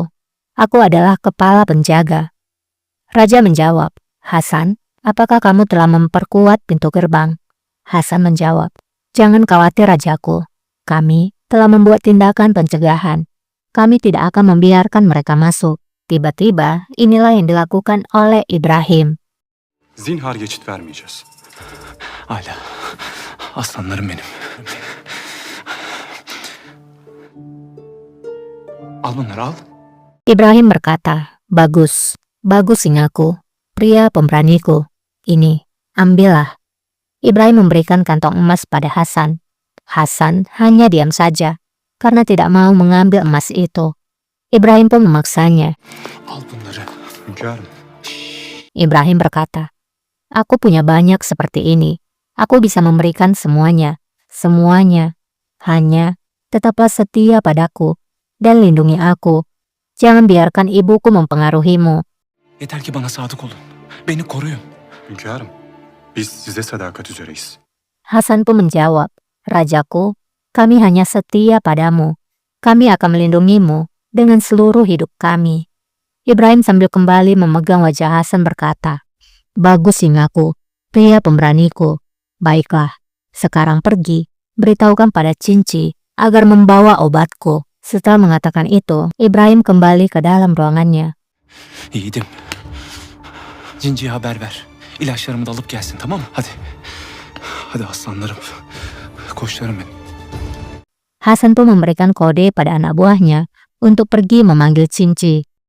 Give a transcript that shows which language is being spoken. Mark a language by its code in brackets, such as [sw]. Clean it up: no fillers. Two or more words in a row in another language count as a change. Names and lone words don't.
[id] Aku adalah kepala penjaga." Raja menjawab, "Hasan, apakah kamu telah memperkuat pintu gerbang?" Hasan menjawab, "Jangan khawatir rajaku. Kami telah membuat tindakan pencegahan. Kami tidak akan membiarkan mereka masuk." Tiba-tiba inilah yang dilakukan oleh Ibrahim. [tr] Zinhar geçit vermeyeceğiz. Hala. Aslanlarım benim. Al bunları al. [id] Ibrahim berkata, "Bagus, bagus singaku, pria pemberaniku. Ini, ambillah." Ibrahim memberikan kantong emas pada Hasan. Hasan hanya diam saja, karena tidak mau mengambil emas itu. Ibrahim pun memaksanya. [tr] Al bunları. Hünkârım, [id] Ibrahim berkata, "Aku punya banyak seperti ini. Aku bisa memberikan semuanya, semuanya. Hanya, tetaplah setia padaku, dan lindungi aku. Jangan biarkan ibuku mempengaruhimu." [tr] Yeter ki bana sadık olun. Beni koruyun. hünkârım. Biz size sadakat üzereyiz. [id] Hasan pun menjawab, "Rajaku, kami hanya setia padamu. Kami akan melindungimu dengan seluruh hidup kami." Ibrahim sambil kembali memegang wajah Hasan berkata, "Bagus singaku, pria pemberaniku. Baiklah, sekarang pergi, beritahukan pada Cinci agar membawa obatku." Setelah mengatakan itu, Ibrahim kembali ke dalam ruangannya. [tr] Yiğidim. Cinci'ye haber ver. İlaçlarımı da alıp gelsin, tamam mı? Hadi. Hadi aslanlarım. Koçlarım benim. [id] Hasan pun memberikan kode pada anak buahnya untuk pergi memanggil Cinci.